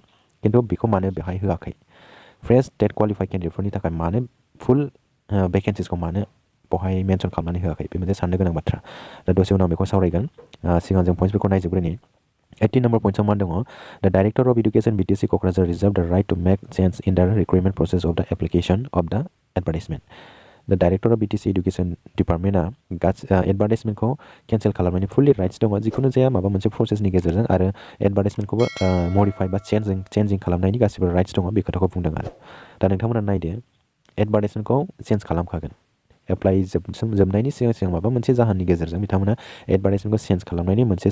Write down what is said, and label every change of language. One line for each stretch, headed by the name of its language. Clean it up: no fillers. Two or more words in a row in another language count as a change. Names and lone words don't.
Bodo: खिन्थु बेखौ मानो बेवहाय होआखै
English: fresh TET qualified candidates
Bodo: थाखाय मानो
English: full vacancies
Bodo: मानो बेवहाय मेनसन खालामनानै होआखै बे मोनसे साननो गोनां बाथ्रा दा दसे उनाव बेखौ सावरायगोन सिगां जों पइन्ट्सफोरखौ नायजोबग्रोनि 18 नाम्बार पइन्ट्सआव मा दङ
English: the director of education BTC Kokrajhar reserve the right to make change in the recruitment process of the application of the advertisement the director of BTC education department
Bodo: एडभार्टाइजमेन्टखौ केन्सेल खालामनायनि
English: fully rights
Bodo: दङ जिखुनु जाया माबा मोनसे प्रसेसनि गेजेरजों आरो एडभार्टाइजमेन्टखौबो मडिफाइ बा चेन्जिं खालामनायनि गासिबो राइट्स दङ बे खोथाखौ बुंदों आरो दा नोंथांमोना नायदो एडभार्टाइजमेन्टखौ चेन्ज खालामखागोन एप्लाइ जोबनायनि सिगां माबा मोनसे जाहोननि गेजेरजों बिथांमोना एडभार्टाइजमेन्टखौ चेन्ज खालामनायनि मोनसे